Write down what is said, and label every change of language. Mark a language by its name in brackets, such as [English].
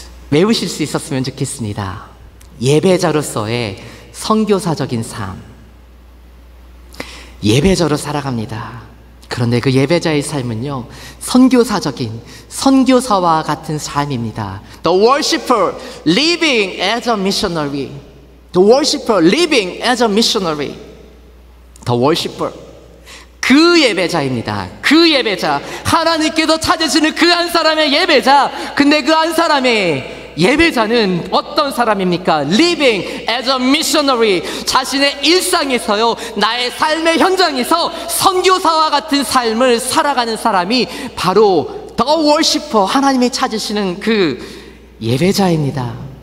[Korean] 외우실 수 있었으면 좋겠습니다. 예배자로서의 선교사적인 삶. 예배자로 살아갑니다. 그런데 그 예배자의 삶은요, 선교사적인, 선교사와 같은 삶입니다. [English] The worshipper living as a missionary. The worshipper living as a missionary. The worshipper. [Korean] 그 예배자입니다. 그 예배자. 하나님께서 찾으시는 그 한 사람의 예배자. 근데 그 한 사람의 예배자는 어떤 사람입니까? [English] Living as a missionary. [Korean] 자신의 일상에서요, 나의 삶의 현장에서 선교사와 같은 삶을 살아가는 사람이 바로 [English] The worshipper, [Korean] 하나님이 찾으시는 그 예배자입니다.